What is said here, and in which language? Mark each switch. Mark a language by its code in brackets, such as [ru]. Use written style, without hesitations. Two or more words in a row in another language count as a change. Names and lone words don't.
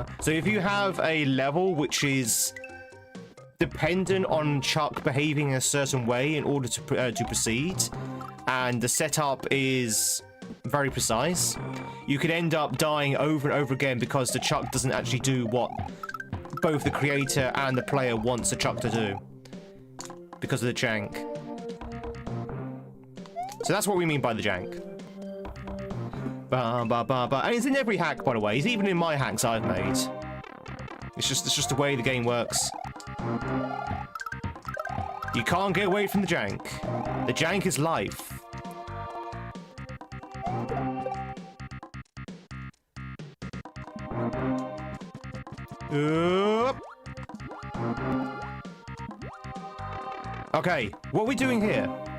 [en] So if you have a level which is dependent on Chuck behaving in a certain way in order to proceed, and the setup is very precise, you could end up dying over and over again because the Chuck doesn't actually do what both the creator and the player wants the Chuck to do because of the jank. So that's what we mean by the jank. Ba, ba, ba, ba. And it's in every hack, by the way. It's even in my hacks I've made. It's just the way the game works. You can't get away from the jank. The jank is life. Okay, what are we doing here?